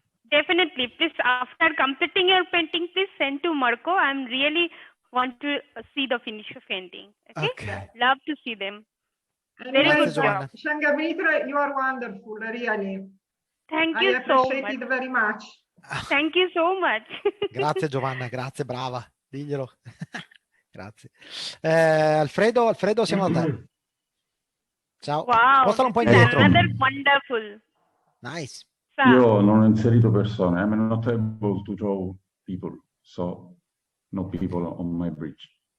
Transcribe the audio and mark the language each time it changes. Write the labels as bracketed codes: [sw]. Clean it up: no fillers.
[en] Definitely. Please, after completing your painting, please send to Marco. I'm really want to see the finished painting. Okay? Love to see them. Very good job. Sanghamitra, you are wonderful, really. Thank you I appreciate so much. it very much. Thank you so much. [it] Grazie Giovanna, grazie, brava. Diglielo. Grazie. Alfredo, siamo da te. Ciao. [en] Wow. [it] Spostalo un po' [en] This is [it] indietro. [en] another wonderful. Nice. [it] Io non ho inserito persone. [en] I'm not able to draw people, so no people on my bridge.